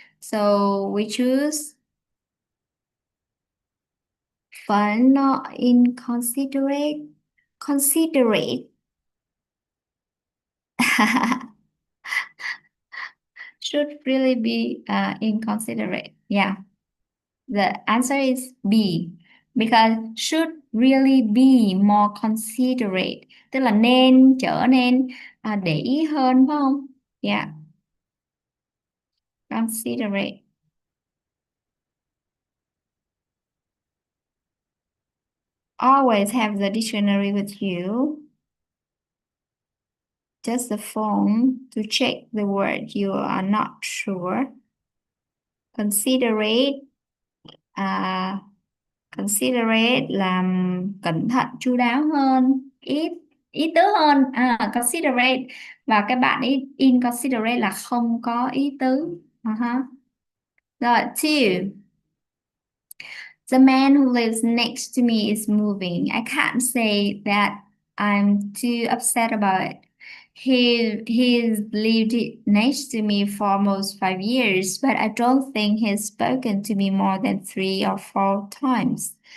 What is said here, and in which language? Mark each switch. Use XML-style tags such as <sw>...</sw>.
<en>So we choose fun, not inconsiderate. Considerate. Should really be inconsiderate. Yeah, the answer is B because should really be more considerate,</en> <vi>tức là nên trở nên để ý hơn phải không?</vi> <en>Yeah, considerate. Always have the dictionary with you. Just the phone to check the word you are not sure. Considerate.</en> <vi>Considerate là cẩn thận chu đáo hơn, ít ý tứ hơn. Considerate và cái bạn ý inconsiderate là không có ý tứ. Rồi, two.</vi> <en>The man who lives next to me is moving. I can't say that I'm too upset about it. He's lived next to me for almost 5 years, but I don't think he's spoken to me more than 3 or 4 times.</en>